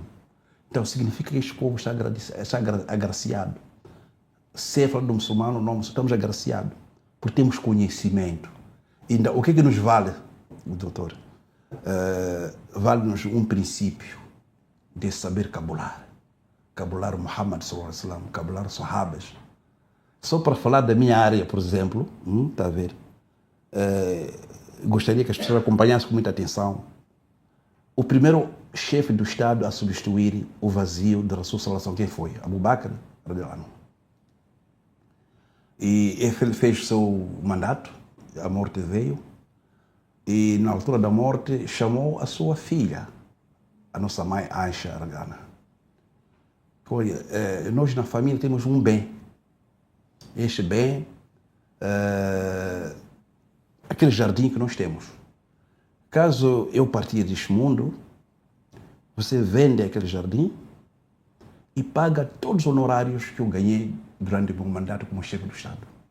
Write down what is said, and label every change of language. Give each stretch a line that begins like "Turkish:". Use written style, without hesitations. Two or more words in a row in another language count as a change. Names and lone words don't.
Portuguese: Então, significa que este povo está agraciado. Se falar do muçulmano, não estamos agraciados, porque temos conhecimento. Então, o que nos vale, doutor? Vale-nos um princípio de saber cabular Muhammad
Arabic: صلى الله عليه وسلم,
Portuguese: cabular sahabas. Só para falar da minha área, por exemplo, está a ver? Gostaria que as pessoas acompanhassem com muita atenção. O primeiro chefe do Estado a substituir o vazio de Rasul
Arabic: صلى الله عليه وسلم,
Portuguese: quem foi? Abu Bakr
Arabic: رضي الله عنه.
Portuguese: E ele fez o seu mandato, a morte veio, e na altura da morte chamou a sua filha, a nossa mãe Aisha
Arabic: رضي الله عنها.
Portuguese: Olha, nós na família temos um bem. Este bem, aquele jardim que nós temos. Caso eu partir deste mundo, você vende aquele jardim e paga todos os honorários que eu ganhei durante o meu mandato como chefe do Estado.